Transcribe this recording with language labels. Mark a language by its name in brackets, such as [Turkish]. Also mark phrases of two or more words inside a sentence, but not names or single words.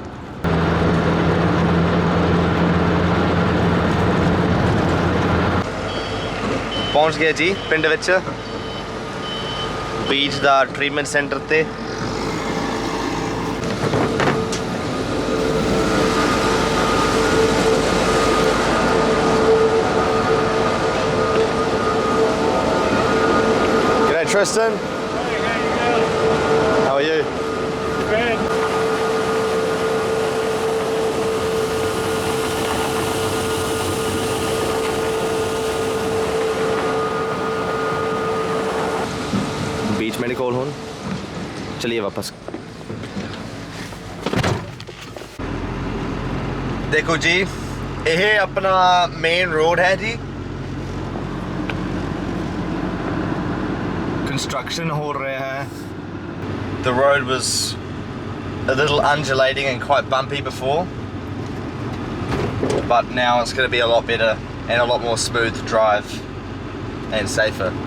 [Punjabi] ਪਹੁੰਚ ਗਿਆ ਜੀ ਪਿੰਡ ਵਿੱਚ ਬੀਜ ਦਾ [English] treatment centre [Punjabi] 'ਤੇ। [English] G'day Tristan. How are you? Good. [Hindi] बीच मेरे कॉल हो। चलिए वापस। देखो जी, [Punjabi] ਇਹ ਆਪਣਾ [English] main road [Punjabi] ਹੈ ਜੀ। ਕੰਸਟਰਕਸ਼ਨ ਹੋ ਰਿਹਾ ਹੈ। [English] The road was a little undulating and quite bumpy before, but now it's going to be a lot better and a lot more smooth to drive and safer.